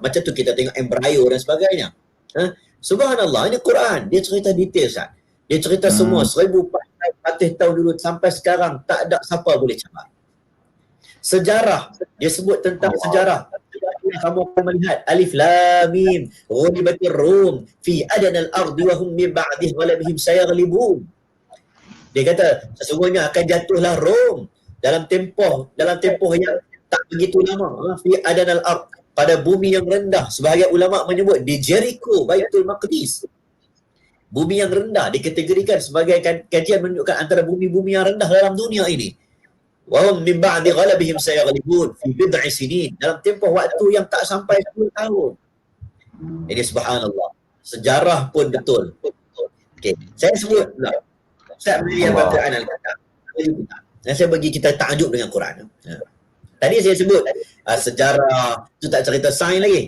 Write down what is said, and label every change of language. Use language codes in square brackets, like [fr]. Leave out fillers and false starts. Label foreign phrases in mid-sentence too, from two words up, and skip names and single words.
[ms] Macam tu kita tengok embryo dan sebagainya. Subhanallah, ini Quran. Dia cerita detail, Ustaz. Dia cerita semua 1400 tahun dulu sampai sekarang tak ada siapa boleh cabar. Sejarah, dia sebut tentang sejarah. Kamu akan melihat [ar] ألف لام ميم غلبت الروم في أدنى الأرض وهم من بعد غلبهم سيغلبون. [ms] Dia kata sesungguhnya akan jatuhlah Rom dalam tempoh yang tak begitu lama, [ar] في أدنى الأرض, [ms] pada bumi yang rendah. Sebahagian ulama menyebut di Jericho, Baitul Maqdis. Bumi yang rendah dikategorikan sebagai kajian menunjukkan antara bumi-bumi yang rendah dalam dunia ini. [ar] وهم من بعد غلبهم سيغلبون في بضع سنين, [ms] dalam tempoh waktu yang tak sampai 10 tahun. Ini subhanallah. Sejarah pun betul. Okey, saya sebut pula. Saya beliau bacaan al-Quran. Dan saya bagi kita takjub dengan Quran. Tadi saya sebut sejarah, tu tak cerita sains lagi.